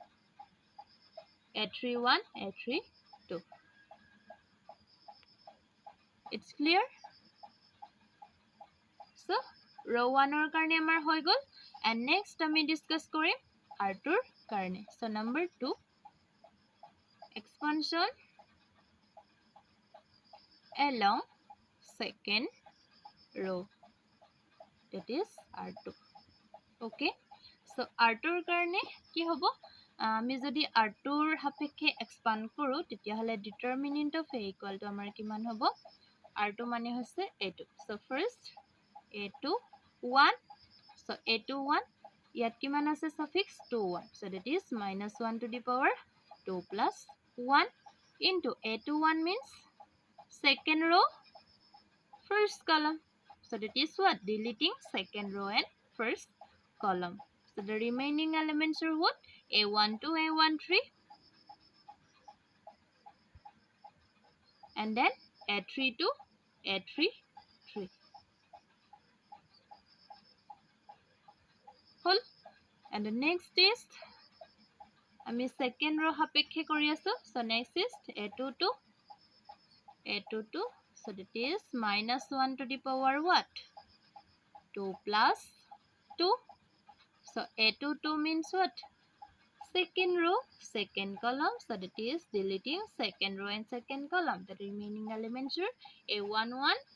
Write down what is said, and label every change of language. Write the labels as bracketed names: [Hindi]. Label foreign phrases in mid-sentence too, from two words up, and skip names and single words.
[English] a31 a32 it's clear so row 1 [Assamese] ৰ কাৰণে আমাৰ হয় গ'ল [English] and next [Assamese] আমি discuss কৰিম r2 ৰ কাৰণে [English] so number 2 expansion along second row that is r2 okay so [Assamese] r2 ৰ কাৰণে কি হ'ব আমি যদি r2 ৰ হিচাপে expand কৰোঁ তেতিয়া হ'লে determinant [English] of a equal to [Assamese] আমাৰ কিমান হ'ব r2 মানে হৈছে a2 [English] so first a2 1 so a2 1 [Assamese] য'ত কিমান আছে [English] suffix 2 1 so that is minus 1 to the power 2 plus 1 into a2 1 means second row first column so that is what deleting second row and first column so the remaining elements are what a12 a13 and then a32 a33 whole and the next is [Assamese] আমি second row হিচাপে কৰি আছোঁ [English] so next is a22 so that is minus 1 to the power what 2 plus 2 so a22 means what second row second column so that is deleting second row and second column the remaining elements are a11